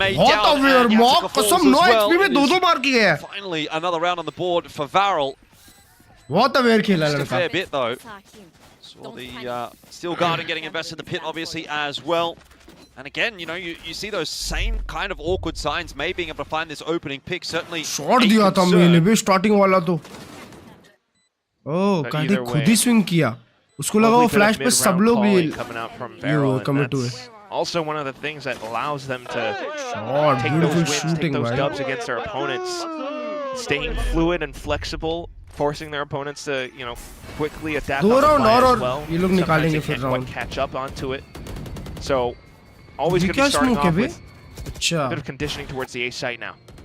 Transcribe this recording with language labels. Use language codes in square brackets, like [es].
[en] May down, and Yatsika falls as well. It is finally another round on the board for Varel. [hi] बहुत aware खेला [en] Just a [hi] लड़का. [en] fair bit though. Saw the Steel Garden getting invested in the pit obviously as well. And again, you know, you see those same kind of awkward signs. May being able to find this opening pick certainly. [hi] Shot दिया था मैंने भी starting वाला तो. ओह काटे खुद ही swing किया. उसको लगा वो फ्लैश पे सब लोग भी [en] coming to it. Also one of the things that allows them to shot, take those wins, take those dubs against their opponents. Staying fluid and flexible, forcing their opponents to, you know, quickly adapt on the fly as well. Sometimes they can't catch up onto it. So always going to be starting off with a bit of conditioning towards the A site now.